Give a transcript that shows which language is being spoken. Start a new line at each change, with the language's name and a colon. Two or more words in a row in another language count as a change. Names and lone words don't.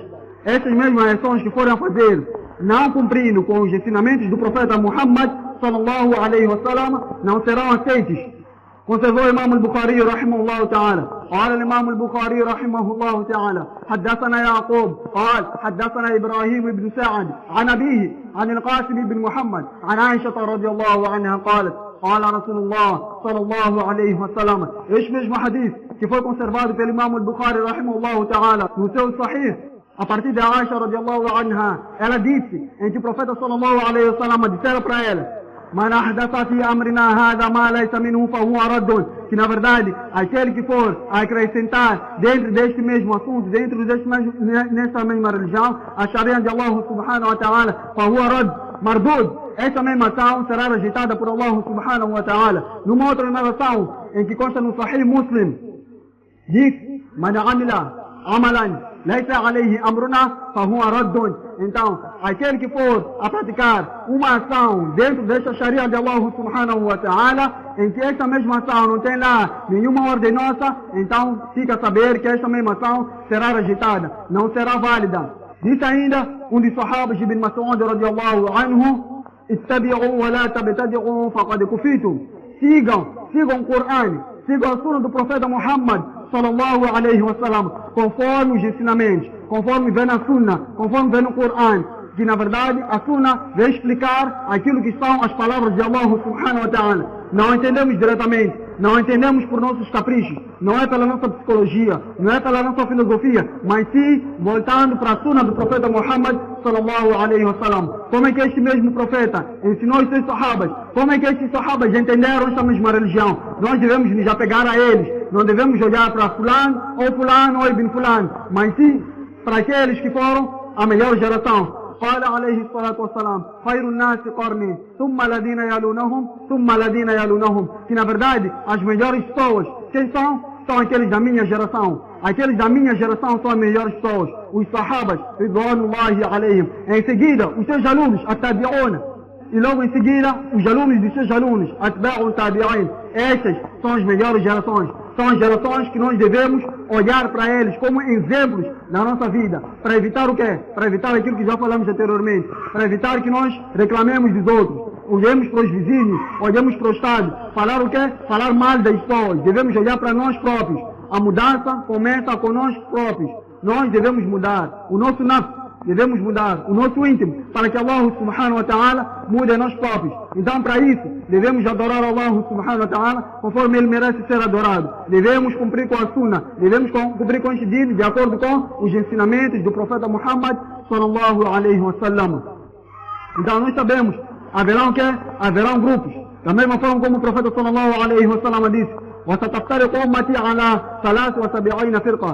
Portuguese: Essas mesmas ações que forem a fazer, não cumprindo com os ensinamentos do profeta Muhammad
Arabic: صلى الله عليه وسلم,
Portuguese: não serão aceites. conservou o Imam al-Bukhari
Arabic: رحمه الله تعالى. قال الإمام البخاري رحمه الله تعالى حدثنا يعقوب قال حدثنا إبراهيم بن سعد عن أبيه عن القاسم بن محمد عن عائشة رضي الله عنها قالت قال رسول الله صلى الله عليه وسلم.
Portuguese: Este mesmo hadith que foi conservado pelo Imam al-Bukhari
Arabic: رحمه الله تعالى
Portuguese: no seu Sahih, a partir de Aisha
Arabic: رضي الله عنها,
Portuguese: ela disse em que o profeta
Arabic: صلى الله عليه وسلم
Portuguese: dissera para ela:
Arabic: من أحدث في أمرنا هذا ما ليس منه فهو رد.
Portuguese: Que na verdade, aquele que for acrescentar dentro deste mesmo assunto, dentro nesta mesma religião, a Sharia de Allah
Arabic: سبحانه وتعالى, فهو رد مردود.
Portuguese: Essa mesma ação será rejeitada por Allah
Arabic: سبحانه وتعالى.
Portuguese: Numa outra narração, em que consta no Sahih Muslim, diz:
Arabic: من عمل عملا ليس عليه أمرنا فهو رد.
Portuguese: Então, aquele que for a praticar uma ação dentro desta Sharia de Allah
Arabic: سبحانه وتعالى,
Portuguese: em que esta mesma ação não tem lá nenhuma ordem nossa, então fica a saber que esta mesma ação será rejeitada, não será válida. Diz ainda um dos sahabas Ibn Mas'ud
Arabic: رضي الله عنه: اتبعوا ولا تبتدعوا فقد كفيتم.
Portuguese: Sigam o Corão, sigam a sunna do profeta Muhammad
Arabic: صلى الله عليه وسلم,
Portuguese: conforme os ensinamentos, conforme vem na sunna, conforme vem no Corão, que na verdade a sunna vem explicar aquilo que são as palavras de Allah
Arabic: سبحانه وتعالى.
Portuguese: Não entendemos diretamente, não entendemos por nossos caprichos, não é pela nossa psicologia, não é pela nossa filosofia, mas sim voltando para a sunna do profeta Muhammad
Arabic: صلى الله عليه وسلم.
Portuguese: Como é que este mesmo profeta ensinou os seus sahabas? Como é que estes sahabas entenderam esta mesma religião? Nós devemos nos apegar a eles, não devemos olhar para fulano ou ibn fulano, mas sim para aqueles que foram a melhor geração.
Arabic: قال عليه الصلاة والسلام: خير الناس قرني ثم الذين يلونهم ثم الذين يلونهم.
Portuguese: Que na verdade as melhores pessoas, quem são? São aqueles da minha geração. Aqueles da minha geração são as melhores pessoas, os sahabas
Arabic: رضوان الله عليهم.
Portuguese: Em seguida os seus alunos, at-tabi'un, e logo em seguida os alunos dos seus alunos,
Arabic: أتباع التابعين.
Portuguese: Estas são as melhores gerações. São as gerações que nós devemos olhar para eles como exemplos na nossa vida, para evitar o quê? Para evitar aquilo que já falamos anteriormente, para evitar que nós reclamemos dos outros, olhemos para os vizinhos, olhemos para o Estado, falar o quê? Falar mal das pessoas. Devemos olhar para nós próprios. A mudança começa com nós próprios. Nós devemos mudar o nosso nafs, devemos mudar o nosso íntimo, para que Allah
Arabic: سبحانه وتعالى
Portuguese: mude a nós próprios. Então, para isso, devemos adorar Allah
Arabic: سبحانه وتعالى
Portuguese: conforme Ele merece ser adorado. Devemos cumprir com a sunna, devemos cumprir com este dino de acordo com os ensinamentos do profeta Muhammad
Arabic: صلى الله عليه وسلم.
Portuguese: Então, nós sabemos, haverão o quê? Haverão grupos. Da mesma forma como o profeta
Arabic: صلى الله عليه وسلم
Portuguese: disse:
Arabic: وَسَتَفْتَرِقُ أُمَّتِي عَلَى 73 فرقة.